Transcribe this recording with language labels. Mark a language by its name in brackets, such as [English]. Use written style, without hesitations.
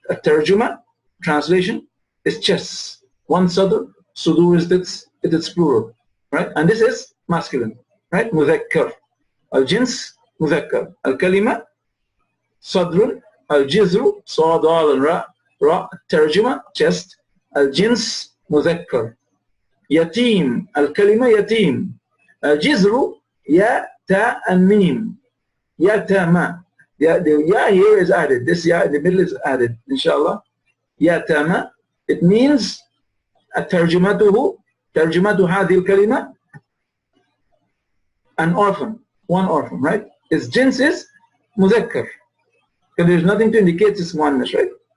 [English] الترجمة, translation, is chess. One sadr, sudur is its plural, right? And this is masculine, right? [Arabic] مذكر. الجنس مذكر. الكلمة صدر. الجذر صاد ضال راء راء. الترجمة chest. الجنس مذكر. يتيم, الكلمة يتيم. الجذر يا تا and ميم. [English] يتامى. The ya here is added. This ya in the middle is added, inshallah. [Arabic] يتامى. [English] It means [Arabic] ترجمته هذه الكلمة [English] an orphan, one orphan, right? Its jins is مذكر. So there's nothing to indicate it's oneness, right?